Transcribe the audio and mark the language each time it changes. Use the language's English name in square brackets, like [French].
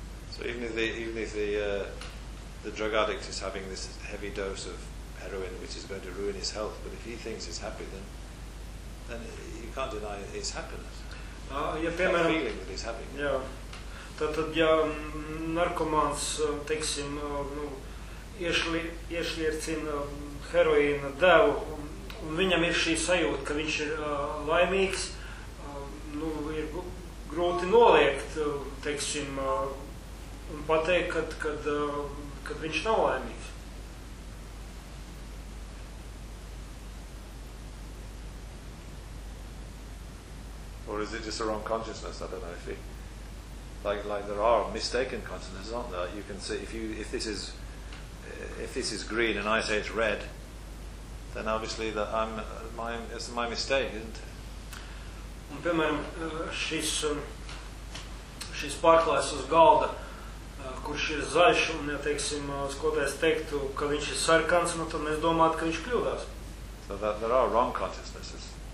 [English] So even if the, the drug addict is having this heavy dose of heroin, which is going to ruin his health, but if he thinks it's happy, then you can't deny his happiness. [Latvian] Ja piemēram, [English] that feeling that he's having. [Latvian] Jā. Tātad, ja narkomāns, teiksim, nu, iešliercina heroīna devu, un viņam ir šī sajūta, ka viņš ir laimīgs, nu, ir grūti noliekt, teiksim, un pateikt, kad, kad, kad viņš nav laimīgs. [English] Or is it just a wrong consciousness? I don't know if it... Like there are mistaken consciousnesses, aren't there? You can see if this is green and I say it's red, then obviously that it's my mistake, isn't it? [Latvian] Un, piemēram, šis pārklājs uz galda, kurš ir zaļš, un, ja teiksim, skotājs teiktu, ka viņš ir sarkans, nu tad mēs domātu, ka viņš kļūdās. [English] So that there are wrong consciousnesses.